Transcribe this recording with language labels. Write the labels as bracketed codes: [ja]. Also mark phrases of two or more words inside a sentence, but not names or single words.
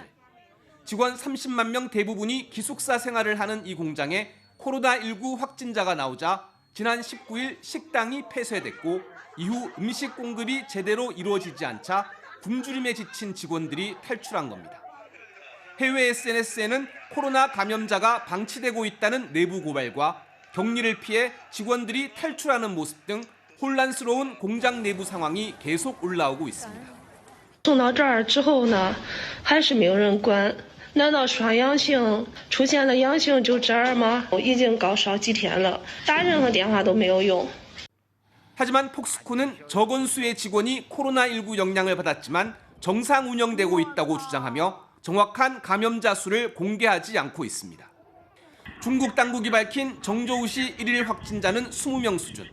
[ko] 직원 30만 명 대부분이 기숙사 생활을 하는 이 공장에 코로나19 확진자가 나오자 지난 19일 식당이 폐쇄됐고 이후 음식 공급이 제대로 이루어지지 않자 굶주림에 지친 직원들이 탈출한 겁니다. 해외 SNS에는 코로나 감염자가 방치되고 있다는 내부 고발과 격리를 피해 직원들이 탈출하는 모습 등 혼란스러운 공장 내부 상황이 계속 올라오고 있습니다. [zh] 送到这儿之后呢，还是没有人管。难道双阳性出现了阳性就这儿吗？已经高烧几天了，打任何电话都没有用。 [ko] 하지만 폭스콘은 적은 수의 직원이 코로나19 영향을 받았지만 정상 운영되고 있다고 주장하며 정확한 감염자 수를 공개하지 않고 있습니다. 중국 당국이 밝힌 정저우시 1일 확진자는 20명 수준.